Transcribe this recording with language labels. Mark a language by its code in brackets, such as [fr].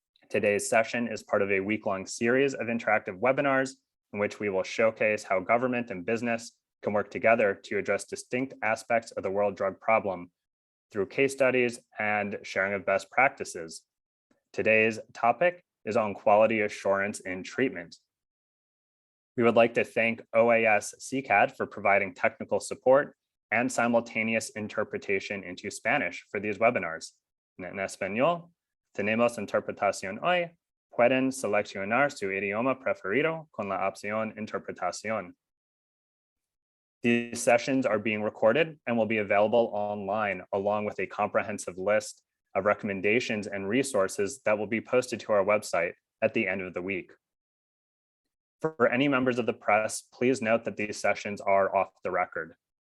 [en] Today's session is part of a week-long series of interactive webinars in which we will showcase how government and business can work together to address distinct aspects of the world drug problem through case studies and sharing of best practices. Today's topic is on quality assurance in treatment. We would like to thank OAS CCAD for providing technical support and simultaneous interpretation into Spanish for these webinars. [es] En español, tenemos interpretación hoy. Pueden seleccionar su idioma preferido con la opción interpretación. [en] These sessions are being recorded and will be available online along with a comprehensive list of recommendations and resources that will be posted to our website at the end of the week. For any members of the press, please note that these sessions are off the record.